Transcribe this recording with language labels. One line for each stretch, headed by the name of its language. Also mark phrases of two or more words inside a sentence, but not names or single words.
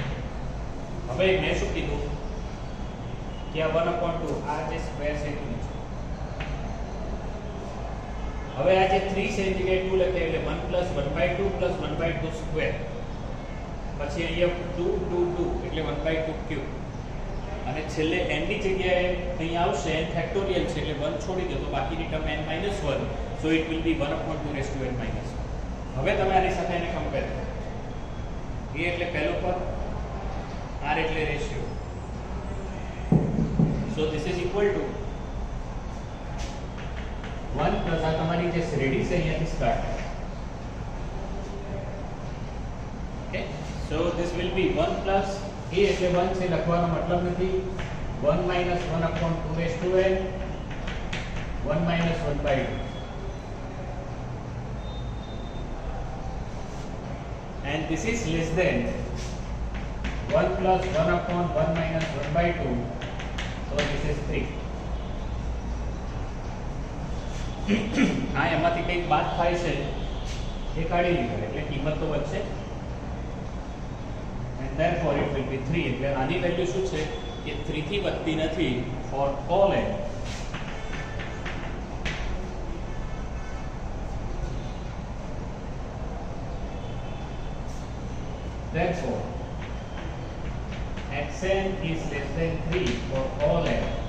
Gujarati: હવે મેં શું કીધું કે આ 1 upon 2 આ જે
English: square centimeter
Gujarati: છે, હવે આ જે 3 છે એની જગ્યાએ 2 લખે એટલે
English: 1 plus 1/2 plus 1/2
Gujarati: સ્ક્વેર, પછી અહીંયા 2 2 2 એટલે 1/2 ક્યુબ, અને છેલ્લે n ની જગ્યાએ અહીં આવશે n ફેક્ટોરિયલ છે એટલે 1 છોડી દો તો બાકીની ટર્મ n - 1,
English: so it will be
Gujarati: 1
English: upon 2 raised to n - 1.
Gujarati: હવે તમે આની સાથે એને કમ્પેર કરો. a એટલે પહેલો પદ, r એટલે રેશિયો,
English: so this is equal to 1 plus
Gujarati: આ તમારી જે શ્રેણી છે અહીંયાથી સ્ટાર્ટ.
English: okay, so this will be 1 plus
Gujarati: a એટલે 1 છે લખવાનો મતલબ નથી,
English: 1 minus 1 upon 2 raised to n 1 minus 1/2, and this is less than 1 plus 1 upon 1 minus 1/2, so this is 3.
Gujarati: હા, એમાંથી કંઈક બાદ થાય છે એ કાઢી લીધો એટલે કિંમત તો વધશે,
English: and therefore it will be 3.
Gujarati: એટલે આની વેલ્યુ શું છે કે 3 થી વધતી નથી
English: for all n. Therefore xn is less than 3 for all n.